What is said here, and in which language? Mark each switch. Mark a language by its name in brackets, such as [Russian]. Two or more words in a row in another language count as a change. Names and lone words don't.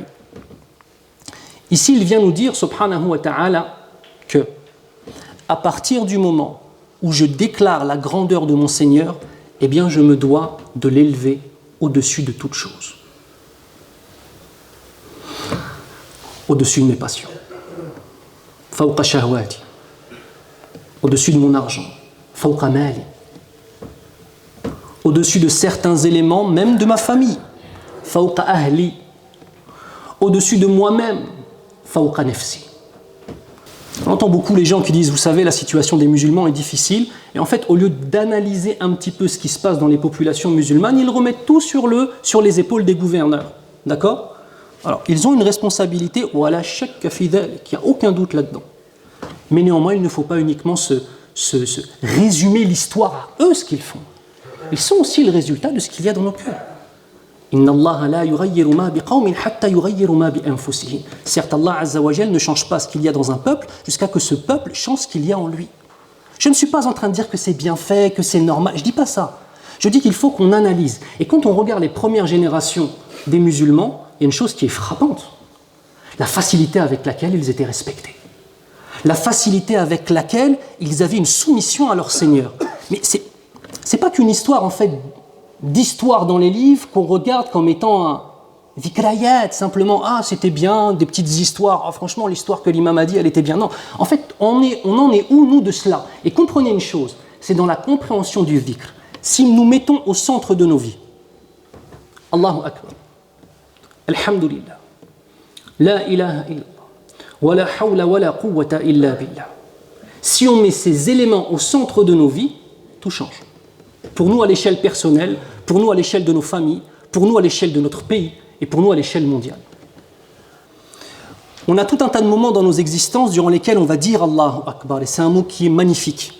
[French] Ici, il vient nous dire, [Arabic] سبحانه وتعالى, [French] que à partir du moment où je déclare la grandeur de mon Seigneur, eh bien je me dois de l'élever au-dessus de toute chose. Au-dessus de mes passions. [Arabic] فوق شهوتي. [French] Au-dessus de mon argent. [Arabic] فوق مالي. [French] Au-dessus de certains éléments, même de ma famille. [Arabic] فوق أهلي. [French] Au-dessus de moi-même. [Arabic] فوق نفسي. [French] On entend beaucoup les gens qui disent, vous savez, la situation des musulmans est difficile. Et en fait, au lieu d'analyser un petit peu ce qui se passe dans les populations musulmanes, ils remettent tout sur les épaules des gouverneurs. D'accord ? Alors, ils ont une responsabilité, [Arabic] ولا شك في ذلك, [French] il n'y a aucun doute là-dedans. Mais néanmoins, il ne faut pas uniquement se résumer l'histoire à eux, ce qu'ils font. Ils sont aussi le résultat de ce qu'il y a dans nos cœurs. [Arabic] إن الله لا يغير ما بقوم حتى يغيروا ما بأنفسهم. [French] Certes, Allah [Arabic] عز وجل [French] ne change pas ce qu'il y a dans un peuple jusqu'à que ce peuple change ce qu'il y a en lui. Je ne suis pas en train de dire que c'est bien fait, que c'est normal. Je ne dis pas ça. Je dis qu'il faut qu'on analyse. Et quand on regarde les premières générations des musulmans, il y a une chose qui est frappante. La facilité avec laquelle ils étaient respectés. La facilité avec laquelle ils avaient une soumission à leur Seigneur. Mais c'est pas qu'une histoire, en fait, d'histoire dans les livres qu'on regarde comme étant un vikrayat, simplement, ah, c'était bien, des petites histoires, ah, franchement, l'histoire que l'imam a dit, elle était bien. Non, en fait, on en est où, nous, de cela? Et comprenez une chose, c'est dans la compréhension du dhikr. Si nous mettons au centre de nos vies, [Arabic] الله أكبر، الحمد لله، لا إله إلا الله، ولا حول ولا قوة إلا بالله. [French] Si on met ces éléments au centre de nos vies, tout change. Pour nous à l'échelle personnelle, pour nous à l'échelle de nos familles, pour nous à l'échelle de notre pays et pour nous à l'échelle mondiale. On a tout un tas de moments dans nos existences durant lesquels on va dire [Arabic] الله أكبر, [French] et c'est un mot qui est magnifique.